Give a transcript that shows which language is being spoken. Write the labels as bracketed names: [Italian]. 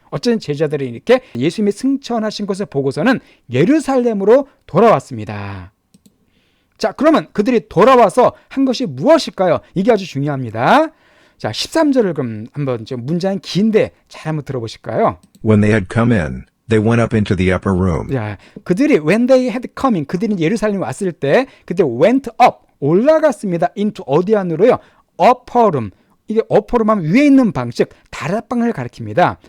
[Korean] 어쨌든 제자들이 이렇게 예수님이 승천하신 것을 보고서는 예루살렘으로 돌아왔습니다. 자, 그러면 그들이 돌아와서 한 것이 무엇일까요? 이게 아주 중요합니다. 자, 13절을 그럼 한번 좀 문장이 긴데 잘 한번 들어보실까요? [English] When they had come in, they went up into the upper room. [Korean] 자, 그들이 [English] when they had come in, [Korean] 그들이 예루살렘에 왔을 때 그때 [English] went up, [Korean] 올라갔습니다. into 어디 안으로요? [English] upper room. [Korean] 이게 upper room 하면 위에 있는 방, 즉 다락방을 가리킵니다.